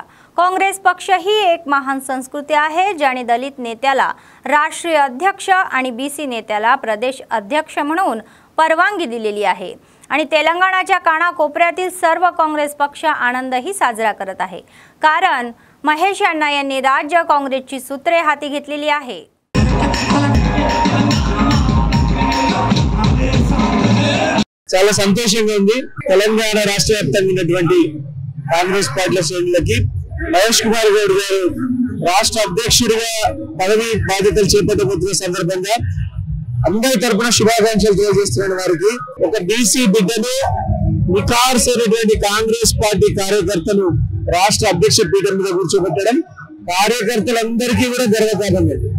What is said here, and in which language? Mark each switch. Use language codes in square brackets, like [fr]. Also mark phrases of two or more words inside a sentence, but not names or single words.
[mr] काँग्रेस पक्ष ही एक महान संस्कृती आहे ज्याने दलित नेत्याला राष्ट्रीय अध्यक्ष आणि बीसी नेत्याला प्रदेश अध्यक्ष म्हणून परवानगी दिलेली आहे आणि तेलंगणाच्या कानाकोपऱ्यातील सर्व काँग्रेस पक्ष आनंदही साजरा करत आहे, कारण महेश अण्णा यांनी राज्य काँग्रेसची सूत्रे हाती घेतलेली आहे. [te] చాలా సంతోషంగా ఉంది. తెలంగాణ రాష్ట్ర వ్యాప్తంగా ఉన్నటువంటి కాంగ్రెస్ పార్టీ శ్రేణులకి మహేష్ కుమార్ గౌడ్ గారు రాష్ట్ర అధ్యక్షుడిగా పదవి బాధ్యతలు చేపట్టబోతున్న సందర్భంగా అందరి తరపున శుభాకాంక్షలు తెలియజేస్తున్న వారికి ఒక బీసీ బిడ్డను నికార్సైనటువంటి కాంగ్రెస్ పార్టీ కార్యకర్తను రాష్ట్ర అధ్యక్ష పీఠం మీద కూర్చోబెట్టడం కార్యకర్తలందరికీ కూడా గర్వకారణం.